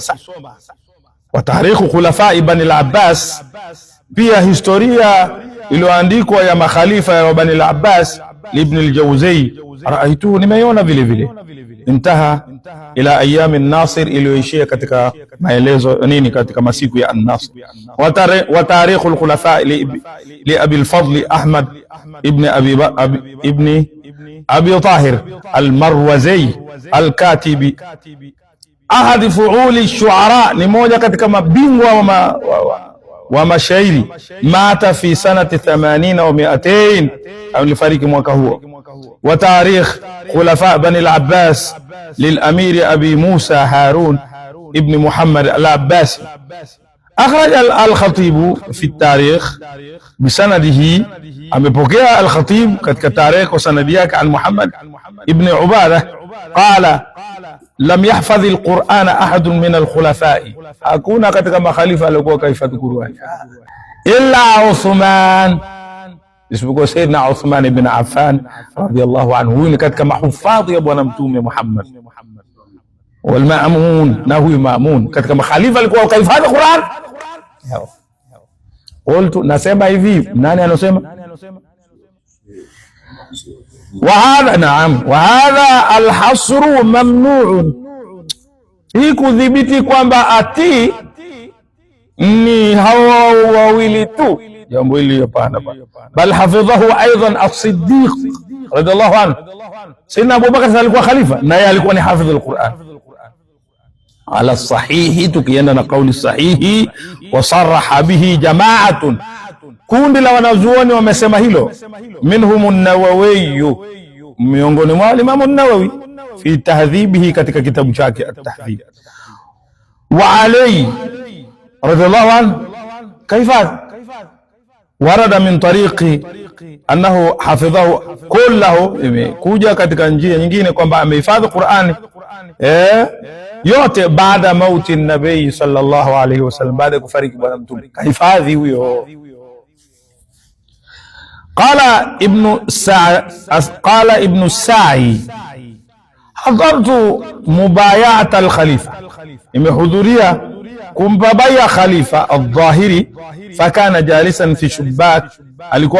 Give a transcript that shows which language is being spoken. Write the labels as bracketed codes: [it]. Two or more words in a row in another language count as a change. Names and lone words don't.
[ar] وتاريخ خلفاء بني العباس, [sw] pia historia iliyoandikwa ya makhalifa ya Bani al-Abbas Ibn al-Jawzi, raaitu, nimeiona vile vile. [ar] انتهى إلى أيام الناصر, [sw] iliyoishia katika maelezo nini katika masiku ya an-Nasir. [ar] وتاريخ الخلفاء لأبي الفضل أحمد بن أبي طاهر المروزي الكاتبي، أحد فحول الشعراء, [sw] ni moja katika mabingwa wa mashairi. [ar] مات في سنة 80 و 200, [sw] alifariki mwaka huo. [ar] وتاريخ خلفاء بني العباس للأمير أبي موسى هارون ابن محمد العباسي، أخرج الخطيب في التاريخ بسنده، [sw] amepokea الخطيب katika tarikh wa sanadi yake [ar] عن محمد ابن عبادة قال لم يحفظ القرآن أحد من الخلفاء، [sw] hakuna katika makhalifa alikuwa kahifadhi Qur'an illa Uthman, isipokuwa Sayyidina Uthman ibn Affan [ar] رضي الله عنه. [sw] Huyu ni katika mahufadhi ya bwana Mtume Muhammad. Wal Ma'mun, na huyu Ma'mun katika makhalifa alikuwa kahifadhi Qur'an. Qultu, nasema hivi, nani anasema? [ar] وهذا، نعم، وهذا الحصر ممنوع, [sw] hii kudhibiti kwamba ati ni hawa wawili tu, jambo hili hapana. [ar] بل حفظه أيضا الصديق رضي الله عنه. [sw] Sayyidina Abu Bakar alikuwa khalifa, naye alikuwa ni [ar] حافظ القرآن على الصحيح, [sw] tukienda na kauli sahihi. [ar] وصرح به جماعة, [sw] kundi la wanazuoni wamesema hilo. Minhum an-Nawawi, miongoni mwa Imam an-Nawawi [ar] في تهذيبه, [sw] katika kitabu chake at-Tahdhib. [ar] وعلي رضي الله عنه كيف ورد من طريق أنه حفظه كله, [sw] imekuja katika njia nyingine kwamba amehifadhi Qur'ani yote baada mauti nabii [ar] صلى الله عليه وسلم, [sw] baada ya kufariki bwana mtume kahifadhi huyo. [ar] قال ابن الساعي حضرت مبايعة الخليفة, [sw] imehudhuria kumbabaya khalifa al-Dhahiri, [ar] فكان جالسا في شباك, alikuwa